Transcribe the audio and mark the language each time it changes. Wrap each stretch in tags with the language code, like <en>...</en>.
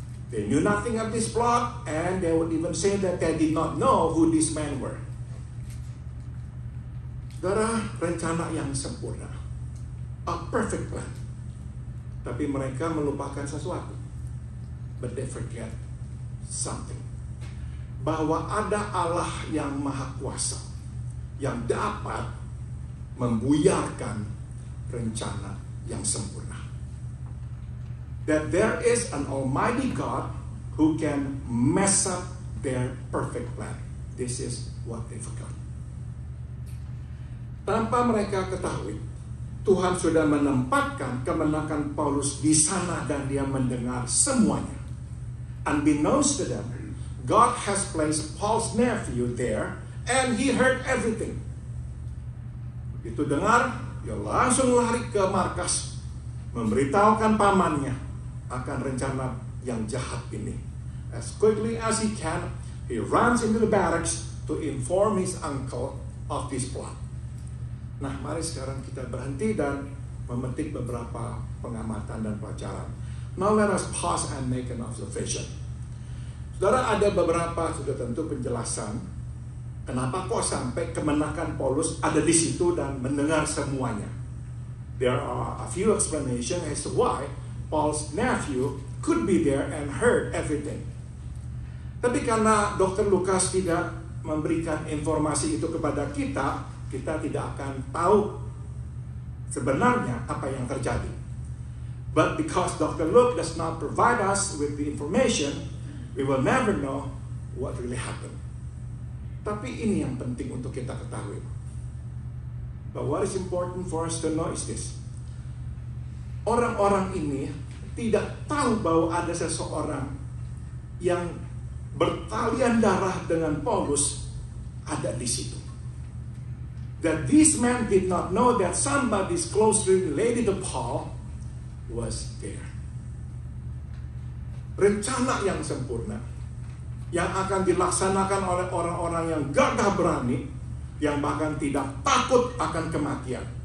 <en>They knew nothing of this plot, and they would even say that they did not know who these men were.</en> <id>Saudara, rencana yang sempurna,</id> <en>a perfect plan.</en> <id>Tapi mereka melupakan sesuatu.</id> <en>But they forget something.</en> <id>Bahwa ada Allah yang maha kuasa, yang dapat membuyarkan rencana yang sempurna.</id> <en>That there is an almighty God who can mess up their perfect plan. This is what they forgot.</en> <id>Tanpa mereka ketahui, Tuhan sudah menempatkan kemenangan Paulus di sana dan dia mendengar semuanya.</id> <en>Unbeknownst to them, God has placed Paul's nephew there and he heard everything.</en> <id>Begitu dengar, dia langsung lari ke markas, memberitahukan pamannya akan rencana yang jahat ini.</id> <en>As quickly as he can, he runs into the barracks to inform his uncle of this plot.</en> <id>Nah, mari sekarang kita berhenti dan memetik beberapa pengamatan dan pelajaran.</id> <en>Now let us pause and make an observation.</en> <id>Saudara, ada beberapa sudah tentu penjelasan kenapa kok sampai kemenakan Paulus ada di situ dan mendengar semuanya.</id> <en>There are a few explanations as to why Paul's nephew could be there and heard everything.</en> <id>Tapi karena Dr. Lukas tidak memberikan informasi itu kepada kita, kita tidak akan tahu sebenarnya apa yang terjadi.</id> <en>But because Dr. Luke does not provide us with the information, we will never know what really happened.</en> <id>Tapi ini yang penting untuk kita ketahui.</id> <en>But what is important for us to know is this.</en> <id>Orang-orang ini tidak tahu bahwa ada seseorang yang bertalian darah dengan Paulus ada di situ.</id> <en>That these men did not know that somebody closely related to Paul was there.</en> <id>Rencana yang sempurna yang akan dilaksanakan oleh orang-orang yang gagah berani, yang bahkan tidak takut akan kematian.</id>